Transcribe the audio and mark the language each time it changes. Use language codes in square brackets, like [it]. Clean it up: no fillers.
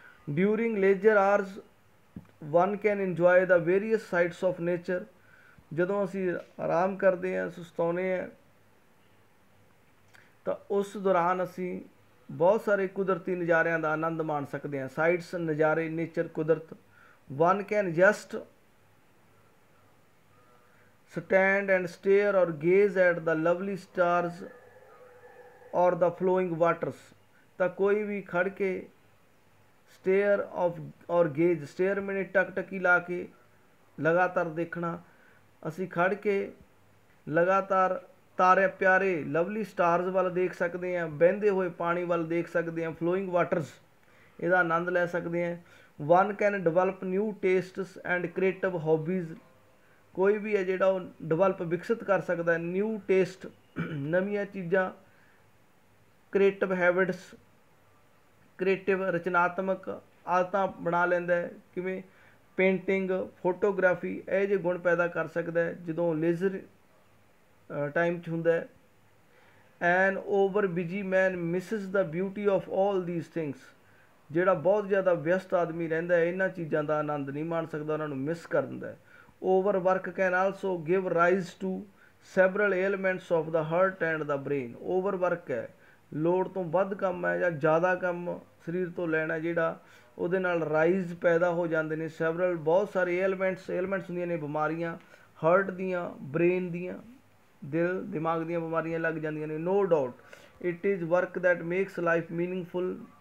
[en] During leisure hours one can enjoy the various sights of nature. [pa] ਜਦੋਂ ਅਸੀਂ ਆਰਾਮ ਕਰਦੇ ਹਾਂ, ਸੁਸਤਾਉਂਦੇ ਹਾਂ, ਤਾਂ ਉਸ ਦੌਰਾਨ ਅਸੀਂ ਬਹੁਤ ਸਾਰੇ ਕੁਦਰਤੀ ਨਜ਼ਾਰਿਆਂ ਦਾ ਆਨੰਦ ਮਾਣ ਸਕਦੇ ਹਾਂ। ਸਾਈਟਸ ਨਜ਼ਾਰੇ, ਨੇਚਰ, ਕੁਦਰਤ। [en] One can just stand and stare or gaze at the lovely stars or the flowing waters। [pa] ਤਾਂ ਕੋਈ ਵੀ ਖੜ ਕੇ [en] stare of or gaze, [pa] stare ਮੈਨੇ ਟਕਟਕੀ ਲਾ ਕੇ ਲਗਾਤਾਰ ਦੇਖਣਾ, ਅਸੀਂ ਖੜ ਕੇ ਲਗਾਤਾਰ ਤਾਰੇ ਪਿਆਰੇ [en] lovely stars [pa] ਵੱਲ ਦੇਖ ਸਕਦੇ ਹਾਂ, ਵਹਿੰਦੇ ਹੋਏ ਪਾਣੀ ਵੱਲ ਦੇਖ ਸਕਦੇ ਹਾਂ, [en] flowing waters, [pa] ਇਹਦਾ ਆਨੰਦ ਲੈ ਸਕਦੇ ਹਾਂ। [en] One can develop new tastes and creative hobbies. [pa] ਕੋਈ ਵੀ ਹੈ ਜਿਹੜਾ ਉਹ ਡਿਵੈਲਪ ਵਿਕਸਿਤ ਕਰ ਸਕਦਾ ਨਿਊ ਟੇਸਟ, ਨਵੀਆਂ ਚੀਜ਼ਾਂ, [en] creative habits, [pa] ਕ੍ਰੀਏਟਿਵ ਰਚਨਾਤਮਕ ਆਦਤਾਂ ਬਣਾ ਲੈਂਦਾ ਹੈ। ਕਿਵੇਂ? ਪੇਂਟਿੰਗ, ਫੋਟੋਗ੍ਰਾਫੀ, ਇਹ ਜਿਹੇ ਗੁਣ ਪੈਦਾ ਕਰ ਸਕਦਾ ਹੈ ਜਦੋਂ ਲੇਜ਼ਰ ਟਾਈਮ 'ਚ ਹੁੰਦਾ ਹੈ। [en] An over busy man misses the beauty of all these things. [pa] ਜਿਹੜਾ ਬਹੁਤ ਜ਼ਿਆਦਾ ਵਿਅਸਤ ਆਦਮੀ ਰਹਿੰਦਾ ਹੈ ਇਹਨਾਂ ਚੀਜ਼ਾਂ ਦਾ ਆਨੰਦ ਨਹੀਂ ਮਾਣ ਸਕਦਾ, ਉਹਨਾਂ ਨੂੰ ਮਿਸ ਕਰ ਦਿੰਦਾ ਹੈ। [en] Overwork can also give rise to several ailments of the heart and the brain। [pa] Overwork ਹੈ, ਲੋੜ ਤੋਂ ਵੱਧ ਕੰਮ ਹੈ ਜਾਂ ਜ਼ਿਆਦਾ ਕੰਮ ਸਰੀਰ ਤੋਂ ਲੈਣਾ ਜਿਹੜਾ, ਉਹਦੇ ਨਾਲ ਰਾਈਜ਼ ਪੈਦਾ ਹੋ ਜਾਂਦੇ ਨੇ ਸੈਵਰਲ, ਬਹੁਤ ਸਾਰੇ ਏਲਮੈਂਟਸ ਹੁੰਦੀਆਂ ਨੇ, ਬਿਮਾਰੀਆਂ ਹਾਰਟ ਦੀਆਂ, ਬ੍ਰੇਨ ਦੀਆਂ, ਦਿਲ ਦਿਮਾਗ ਦੀਆਂ ਬਿਮਾਰੀਆਂ ਲੱਗ ਜਾਂਦੀਆਂ ਨੇ। [en] No doubt it is work that makes life meaningful.